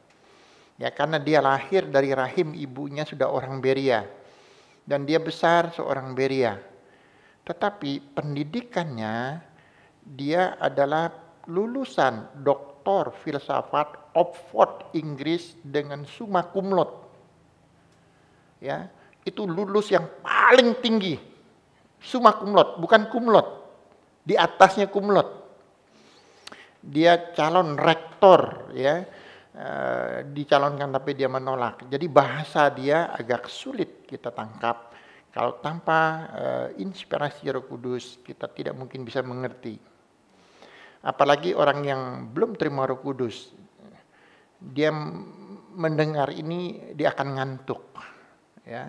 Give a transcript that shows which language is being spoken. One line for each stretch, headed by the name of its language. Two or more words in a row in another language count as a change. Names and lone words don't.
Indonesian: Ya, karena dia lahir dari rahim ibunya sudah orang Beria, dan dia besar seorang Beria. Tetapi pendidikannya, dia adalah lulusan doktor filsafat Oxford Inggris dengan
Latin: summa cum laude.
Indonesian: Ya, itu lulus yang paling tinggi,
Latin: summa cum laude, bukan cum laude,
Indonesian: di atasnya
Latin: cum laude.
Indonesian: Dia calon rektor, ya, dicalonkan tapi dia menolak. Jadi bahasa dia agak sulit kita tangkap. Kalau tanpa inspirasi Roh Kudus, kita tidak mungkin bisa mengerti. Apalagi orang yang belum terima Roh Kudus, dia mendengar ini dia akan ngantuk, ya.